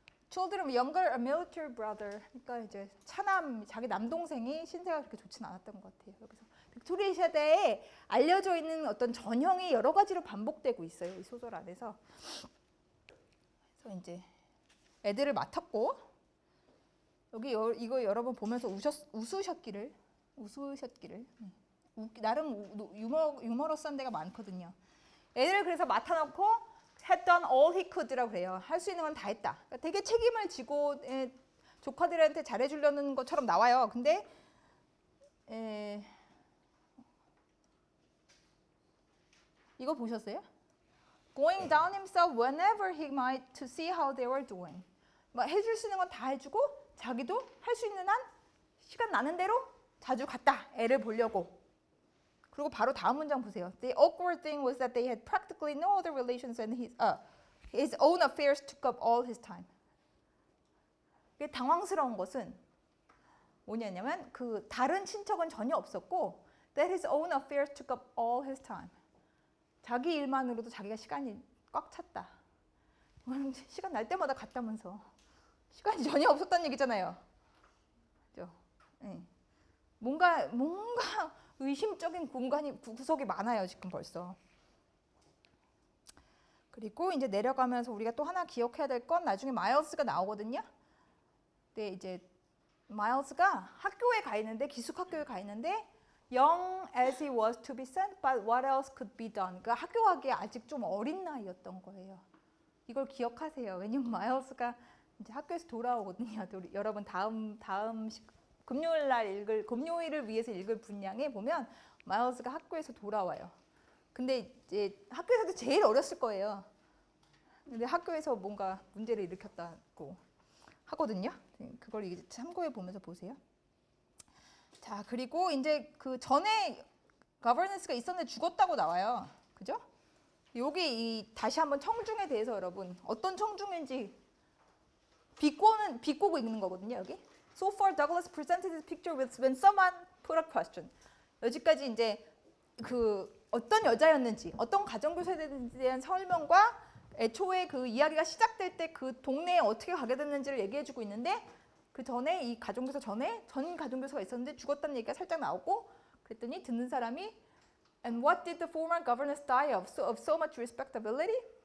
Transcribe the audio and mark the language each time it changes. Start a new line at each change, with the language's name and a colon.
English: Children of younger a military brother.
Korean: 그러니까 이제 차남 자기 남동생이 신세가 그렇게 좋진 않았던 것 같아요. 여기서 빅토리아 시대에 알려져 있는 어떤 전형이 여러 가지로 반복되고 있어요. 이 소설 안에서. 그래서 이제 애들을 맡았고 여기 이거 여러분 보면서 웃으셨기를 웃으셨기를. 나름 유머러스한 데가 많거든요. 애들 그래서 맡아놓고
English: had done all he could
Korean: 라고 그래요. 할 수 있는 건 다 했다. 그러니까 되게 책임을 지고 조카들한테 잘해주려는 것처럼 나와요. 근데 이거 보셨어요?
English: Going down himself whenever he might to see how they were doing.
Korean: 막 해줄 수 있는 건 다 해주고 자기도 할 수 있는 한 시간 나는 대로 자주 갔다. 애를 보려고. 그리고 바로 다음 문장 보세요.
English: The awkward thing was that they had practically no other relations and his own affairs took up all his time.
Korean: 당황스러운 것은 뭐냐면 그 다른 친척은 전혀 없었고
English: that his own affairs took up all his time.
Korean: 자기 일만으로도 자기가 시간이 꽉 찼다. 시간 날 때마다 갔다면서 시간이 전혀 없었다는 얘기잖아요. 그죠? 네. 뭔가 의심적인 구석이 많아요 지금 벌써. 그리고 이제 내려가면서 우리가 또 하나 기억해야 될 건 나중에 마일스가 나오거든요. 근데 이제 마일스가 학교에 가 있는데
English: 기숙학교에 가 있는데 young as he was to be sent, but what else could be done?
Korean: 그러니까 학교 가기에 아직 좀 어린 나이였던 거예요. 이걸 기억하세요. 왜냐면 마일스가 이제 학교에서 돌아오거든요. 여러분 다음 금요일 날 금요일을 위해서 읽을 분량에 보면 마일스가 학교에서 돌아와요. 근데 이제 학교에서도 제일 어렸을 거예요. 근데 학교에서 뭔가 문제를 일으켰다고 하거든요. 그걸 이제 참고해 보면서 보세요. 자, 그리고 이제 그 전에 거버넌스가 있었는데 죽었다고 나와요. 그죠? 여기 다시 한번 청중에 대해서 여러분 어떤 청중인지 비꼬고 있는 거거든요. 여기.
English: So far, Douglas presented his picture when someone put a question.
Korean: 여기까지 이제 그 어떤 여자였는지, 어떤 가정교사에 대한 설명과 애초에 그 이야기가 시작될 때 그 동네에 어떻게 가게 됐는지를 얘기해주고 있는데 그 전에 이 가정교사 전에 전 가정교사가 있었는데 죽었다는 얘기가 살짝 나오고 그랬더니 듣는 사람이
English: And what did the former governess die of so much respectability?